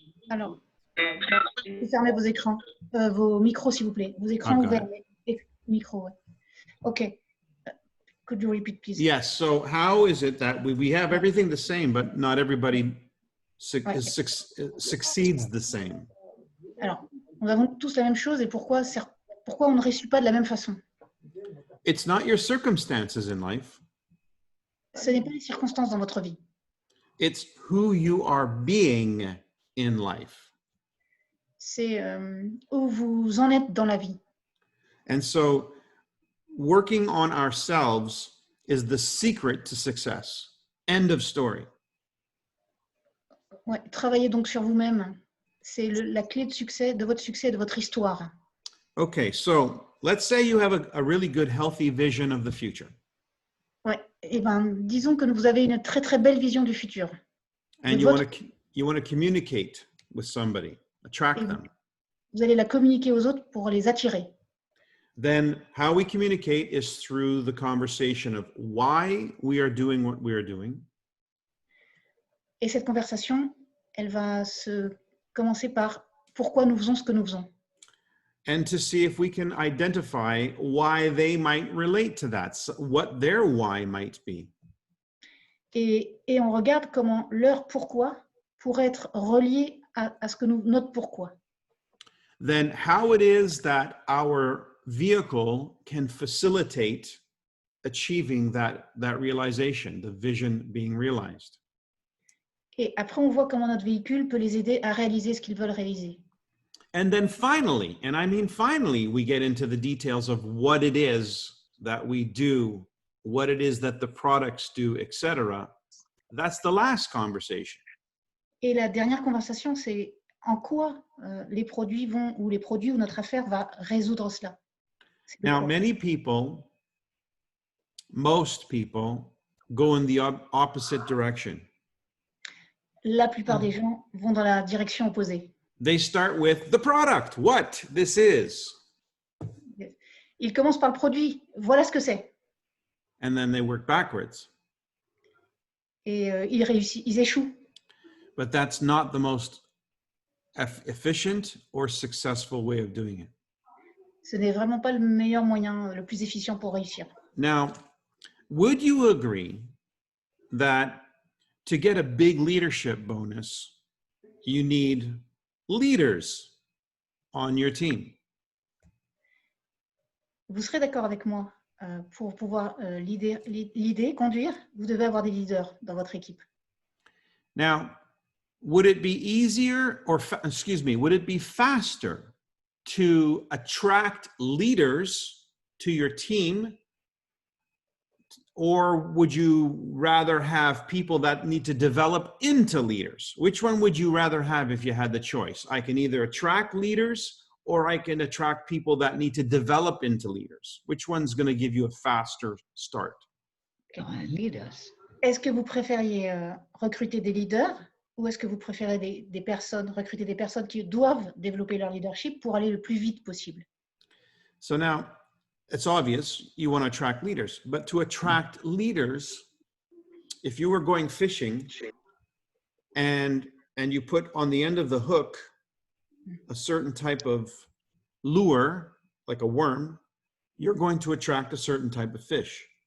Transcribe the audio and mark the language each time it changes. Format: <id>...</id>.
<fr>Alors, fermez vos écrans, vos micros s'il vous plaît. Vos écrans</fr> <en>Okay.</en> <fr>ouverts. Micros, ouais. OK.</fr> <en>Could you repeat, please? Yes, so how is it that we have everything the same, but not everybody succeeds the same?</en> <fr>Alors, nous avons tous la même chose et pourquoi on ne réussit pas de la même façon?</fr> <en>It's not your circumstances in life.</en> <fr>Ce n'est pas les circonstances dans votre vie.</fr> <en>It's who you are being in life.</en> <fr>C'est où vous en êtes dans la vie.</fr> <en>And so working on ourselves is the secret to success. End of story.</en> <fr>Ouais, travaillez donc sur vous-même. C'est la clé de succès, de votre succès, de votre histoire.</fr> <en>Okay, so let's say you have a really good, healthy vision of the future.</en> <fr>Ouais, et ben, disons que vous avez une très très belle vision du futur.</fr> <en>And you want to communicate with somebody, attract them.</en> <fr>Vous allez la communiquer aux autres pour les attirer.</fr> <en>Then how we communicate is through the conversation of why we are doing what we are doing.</en> <fr>Et cette conversation, elle va se commencer par pourquoi nous faisons ce que nous faisons.</fr> <en>And to see if we can identify why they might relate to that, what their why might be.</en> <fr>Et on regarde comment leur pourquoi pourrait être relié à ce que notre pourquoi.</fr> <en>Then how it is that our vehicle can facilitate achieving that realization, the vision being realized.</en> <fr>Et après, on voit comment notre véhicule peut les aider à réaliser ce qu'ils veulent réaliser.</fr> <en>And then finally, and I mean finally, we get into the details of what it is that we do, what it is that the products do, etc. That's the last conversation.</en> <fr>Et la dernière conversation, c'est en quoi les produits vont, ou les produits ou notre affaire va résoudre cela. C'est le</fr> <en>Now,</en> <fr>quoi.</fr> <en>many people, most people, go in the opposite direction.</en> <fr>La plupart des gens vont dans la direction opposée.</fr> <en>They start with the product, what this is,</en> <fr>Ils commencent par le produit, voilà ce que c'est.</fr> <en>and then they work backwards.</en> <fr>Et ils réussissent, ils échouent.</fr> <en>But that's not the most efficient or successful way of doing it.</en> <fr>Ce n'est vraiment pas le meilleur moyen, le plus efficient pour réussir.</fr> <en>Now, would you agree that to get a big leadership bonus, you need leaders on your team?</en> <fr>Vous serez d'accord avec moi, pour pouvoir conduire, vous devez avoir des leaders dans votre équipe.</fr> <en>Now, would it be easier or, would it be faster to attract leaders to your team? Or would you rather have people that need to develop into leaders? Which one would you rather have if you had the choice? I can either attract leaders or I can attract people that need to develop into leaders. Which one's going to give you a faster start? Leaders.</en> <fr>Est-ce que vous préfériez recruter des leaders ou est-ce que vous préférez recruter des personnes qui doivent développer leur leadership pour aller le plus vite possible?</fr> <en>So now, it's obvious you want to attract leaders, but to attract leaders, if you were going fishing and you put on the end of the hook a certain type of lure, like a worm, you're going to attract a certain type of fish.</en>